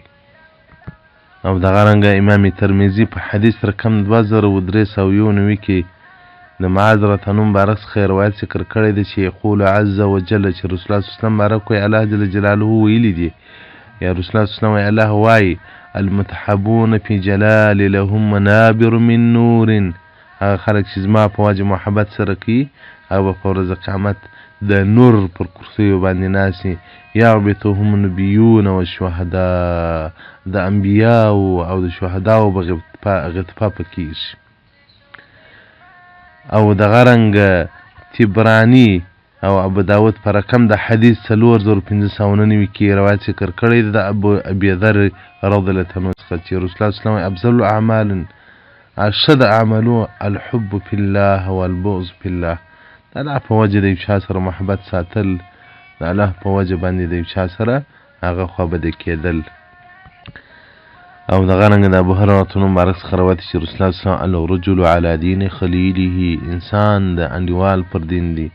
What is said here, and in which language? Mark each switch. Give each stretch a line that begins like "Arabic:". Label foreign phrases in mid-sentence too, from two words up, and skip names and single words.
Pashto: او دغه رنګه امام ترمذي په حدیث رقم 2391 کې د معاذ
Arabic: رضی الله عنه
Pashto: مبارک څخه روایت ذکر کړی دی چې
Arabic: یقول عز وجل،
Pashto: چې رسول الله
Arabic: صلی الله علیه وسلم
Pashto: مبارک وایي الله
Arabic: جل جلاله
Pashto: ویلي دي، یا رسول الله
Arabic: صلی الله علیه وسلم
Pashto: وایي الله وایي
Arabic: المتحبون فی جلال لهم منابر من نور،
Pashto: هغه خلک چې زما په وجه محبت سره کوي هغه به په ورځ قیامت د نور پر کرسیو باندې ناسي.
Arabic: یعبطهم النبیون والشهداء،
Pashto: د انبیاو او د شهداو به غطفه پکېږي. او دغه رنګه تبراني او ابو داود په رقم د حدیث 4599 کې روایت ذکر کړی دی د ابي ذر
Arabic: رضی الله عنه
Pashto: څخه چې رسول الله
Arabic: صلی الله علیه وسلم افضل الاعمال اشد اعمالو الحب فی الله والبغض فی الله،
Pashto: د الله په وجه د یو چا سره محبت ساتل، د الله په وجه باندې د یو چا سره هغه خوابدی کېدل. او دغه رنګه د ابو هريره مبارک څخه روایت چې رسول الله
Arabic: صلی الله علیه وسلم الرجل علی دین خلیله،
Pashto: انسان د انډیوال پر دین دی.